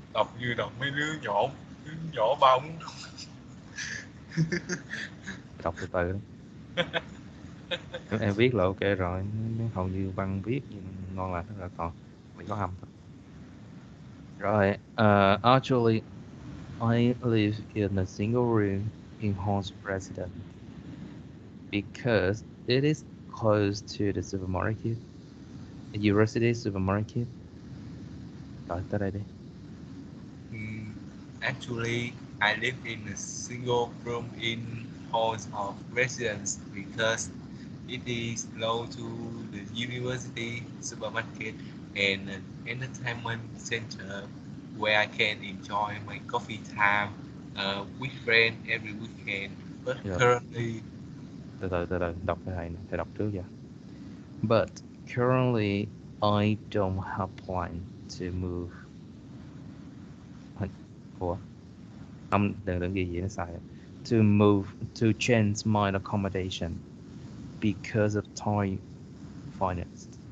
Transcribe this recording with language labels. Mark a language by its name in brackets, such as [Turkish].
[Vietnamese] Đọc như đọc mấy đứa nhỏ bóng. Đọc từ từ. Em viết là ok rồi, hầu như văn viết ngon lành rồi, còn mình có âm thôi. Rồi, actually [English] I live in a single room in Hong's residence because it is close to the supermarket, a university supermarket. [Vietnamese] Rồi tới đây đi. [English] Mm, Actually, I live in a single room in halls of residence because it is close to the university, supermarket, and an entertainment center where I can enjoy my coffee time with friends every weekend. But [Vietnamese] Rồi, [English] currently, [Vietnamese] từ từ, đọc cái này nè, thầy đọc trước vậy. [English] But currently I don't have plan to move. [Vietnamese] Ủa, không, đừng ghi gì nó sai. [English] To move, to change my accommodation because of Thai finance.